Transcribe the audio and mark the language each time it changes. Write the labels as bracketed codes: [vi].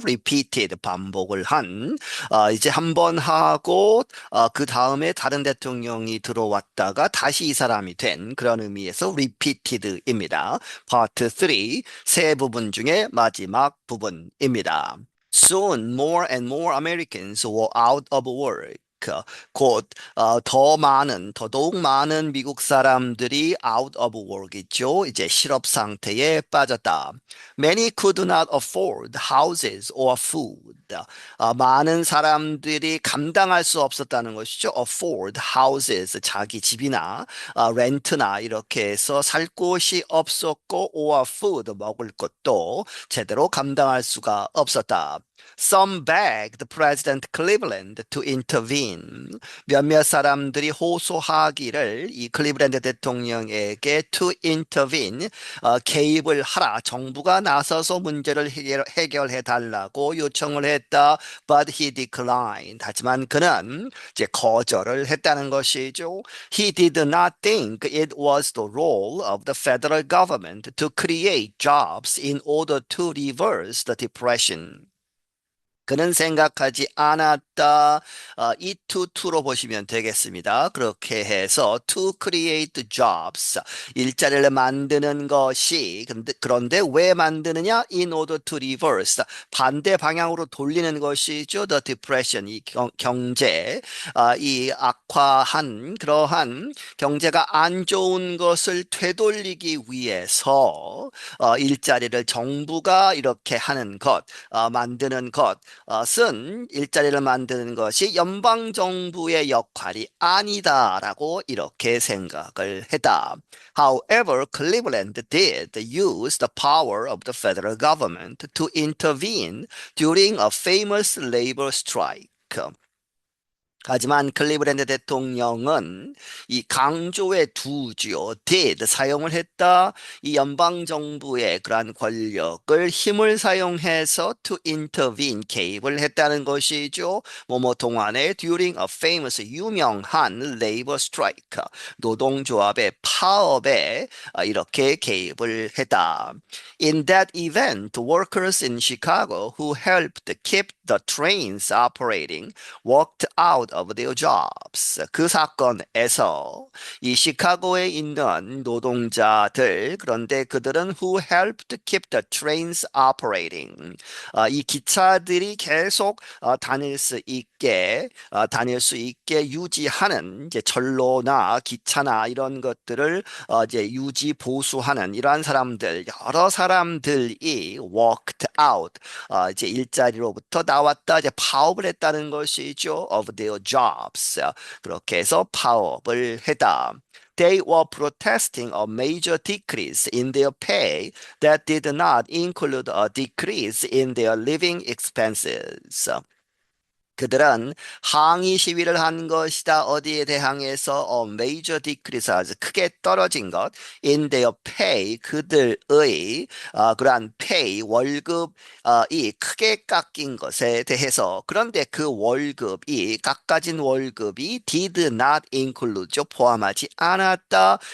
[ko] Repeated 반복을 한 이제 한 번 하고 그 다음에 다른 대통령이 들어왔다가 다시 이 사람이 된 그런 의미에서 Repeated입니다. Part 3 세 부분 중에 마지막 부분입니다. [en] Soon more and more Americans were out of work. [ko] 곧 더더욱 많은 미국 사람들이 [en] out of work [ko] 이죠. 이제 실업 상태에 빠졌다. [en] Many could not afford houses or food. [ko] 많은 사람들이 감당할 수 없었다는 것이죠. [en] afford houses [ko] 자기 집이나 렌트나 이렇게 해서 살 곳이 없었고 [en] or food [ko] 먹을 것도 제대로 감당할 수가 없었다. [en] Some begged President Cleveland to intervene. [ko] 몇몇 사람들이 호소하기를 이 클리블랜드 대통령에게 [en] to intervene, [ko] 개입을 하라, 정부가 나서서 문제를 해결해 달라고 요청을 했다. [en] But he declined. [ko] 하지만 그는 이제 거절을 했다는 것이죠. [en] He did not think it was the role of the federal government to create jobs in order to reverse the depression. [ko] 그는 생각하지 않았다. 이 to 로 보시면 되겠습니다. 그렇게 해서 [en] to create jobs, [ko] 일자리를 만드는 것이 그런데 왜 만드느냐? [en] In order to reverse, [ko] 반대 방향으로 돌리는 것이죠. [en] The depression, [ko] 이 경제, 이 악화한 그러한 경제가 안 좋은 것을 되돌리기 위해서 일자리를 정부가 이렇게 하는 것, 만드는 것. 쓴 일자리를 만드는 것이 연방정부의 역할이 아니다라고 이렇게 생각을 했다. [en] However, Cleveland did use the power of the federal government to intervene during a famous labor strike. [ko] 하지만 클리브랜드 대통령은 이 강조의 두지요, did 사용을 했다. 이 연방 정부의 그러한 권력을 힘을 사용해서 [en] to intervene [ko] 개입을 했다는 것이죠. 뭐뭐 동안에 [en] during a famous [ko] 유명한 [en] labor strike [ko] 노동조합의 파업에 이렇게 개입을 했다. [en] In that event, workers in Chicago who helped keep the trains operating walked out of their jobs. [ko] 그 사건에서 이 시카고에 있는 노동자들, 그런데 그들은 [en] who helped keep the trains operating. [ko] 이 기차들이 계속 다닐 수 있게 유지하는 이제 전로나 기차나 이런 것들을 이제 유지 보수하는 이러한 사람들, 여러 사람들이 [en] walked out, [ko] 이제 일자리로부터 나왔다, 이제 파업을 했다는 것이죠. [en] of their jobs. [ko] 그렇게 해서 파업을 했다. [en] They were protesting a major decrease in their pay that did not include a decrease in their living expenses. [ko] 그들은 항의 시위를 한 것이다. 어디에 대항해서 [en] major decrease, [ko] 아주 크게 떨어진 것, [en] in their pay, [ko] 그들의 그러한 pay, 월급이 크게 깎인 것에 대해서. 그런데 그 월급이, 깎아진 월급이 [en] did not include, [ko] 포함하지 않았다.